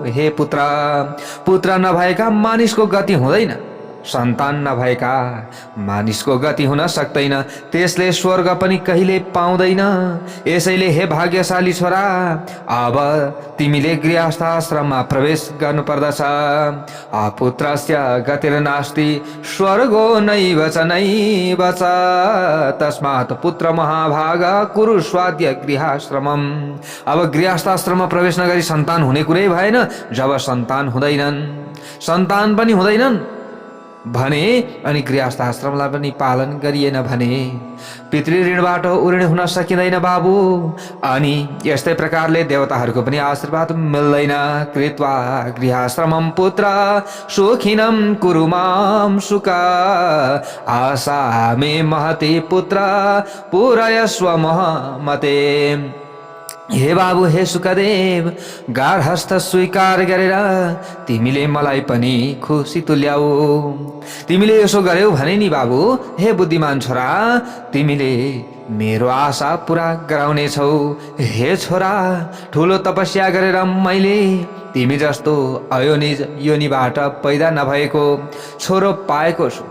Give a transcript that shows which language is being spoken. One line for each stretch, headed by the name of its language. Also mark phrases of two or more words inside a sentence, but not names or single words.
Nepali: हे पुत्र, पुत्र नभएका मानिसको गति हुँदैन, सन्तान नभएका मानिसको गति हुन सक्दैन, त्यसले स्वर्ग पनि कहिले पाउँदैन। यसैले हे भाग्यशाली छोरा, अब तिमीले गृहस्थ आश्रममा प्रवेश गर्नुपर्दछ।
Sanskrit: पुत्रस्य गतिर्नास्ति स्वर्गो नैव च तस्मात् पुत्र महाभाग कुरु स्वाद्य गृहाश्रमम्।
Nepali: अब गृहस्थ आश्रममा प्रवेश नगरी सन्तान हुने कुरै भएन। जब सन्तान पनि हुँदैनन् भने अनि गृहस्थ आश्रमलाई पनि पालन गरिएन भने पितृ ऋणबाट उऋण हुन सकिँदैन। बाबु, अनि यस्तै प्रकारले देवताहरूको पनि आशीर्वाद मिल्दैन।
Sanskrit: कृत्वा गृहाश्रमं पुत्र सुखिनं कुरु मां सुख आशा मे महते पुत्र पूरयस्व महमते।
Nepali: हे बाबु, हे सुखदेव, गार्हस्थ स्वीकार गरेर तिमीले मलाई पनि खुसी तुल्याऊ। तिमीले यसो गर्यौ भने नि बाबु, हे बुद्धिमान छोरा, तिमीले मेरो आशा पूरा गराउने छौ। हे छोरा, ठुलो तपस्या गरेर मैले तिमी जस्तो अयोनिज योनिबाट पैदा नभएको छोरो पाएको छु।